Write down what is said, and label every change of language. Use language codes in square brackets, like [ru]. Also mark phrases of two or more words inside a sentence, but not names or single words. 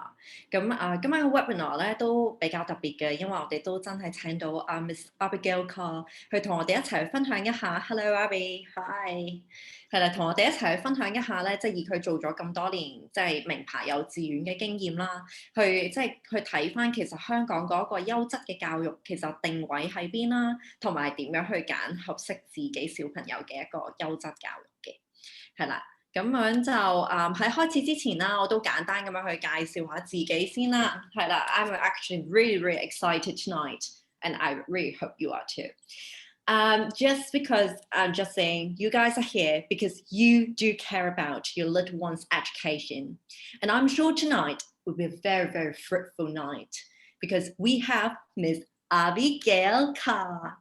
[yue] 今晚嘅 webinar 咧都比較特別嘅，因為我哋都真係請到Miss Abigail Carr 去同我哋一齊去分享一下。Hello Abby，Hi，係啦，同我哋一齊去分享一下咧，即係以佢做咗咁多年即係名牌幼稚園嘅經驗啦，去睇翻其實香港嗰個優質嘅教育其實定位喺邊啦，同埋點樣去揀合適自己小朋友嘅一個優質教育嘅。係啦，咁樣就喺開始之前啦，我都簡單咁樣去介紹下自己先啦。 [en] 係啦 ，I'm actually really excited tonight, and I really hope you are too. Just because I'm just saying you guys are here because you do care about your little one's education, and I'm sure tonight will be a very fruitful night because we have Miss Abigail Carr.